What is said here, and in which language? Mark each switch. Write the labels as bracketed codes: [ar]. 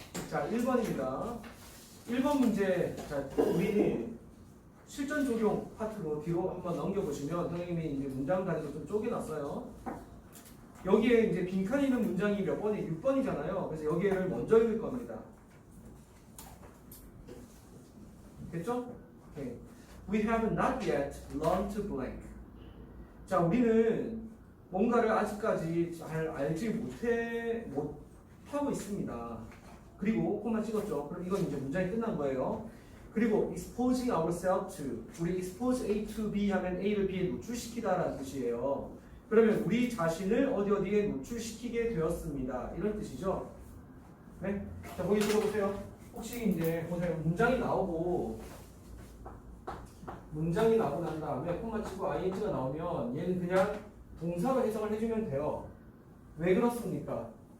[ko] 자, 1번입니다. 1번 문제, 자, 우리 실전 적용 파트로 뒤로 한번 넘겨보시면 선생님이 이제 문장 단위로 좀 쪼개놨어요. 여기에 이제 빈칸 있는 문장이 몇 번이 6번이잖아요. 그래서 여기를 먼저 읽을 겁니다. 됐죠? Okay. [en] We have not yet learned to blank. [ko] 자, 우리는 뭔가를 아직까지 잘 알지 못하고 있습니다. 그리고 콤마 찍었죠. 그럼 이건 이제 문장이 끝난 거예요. 그리고 [en] exposing ourselves to, [ko] 우리 expose A to B 하면 A를 B에 노출시키다라는 뜻이에요. 그러면 우리 자신을 어디에 노출시키게 되었습니다. 이런 뜻이죠. 네? 자, 거기 들어보세요. 혹시 이제 보세요. 문장이 나오고 난 다음에 콤마 치고 ing가 나오면 얘는 그냥 동사로 해석을 해주면 돼요. 왜 그렇습니까?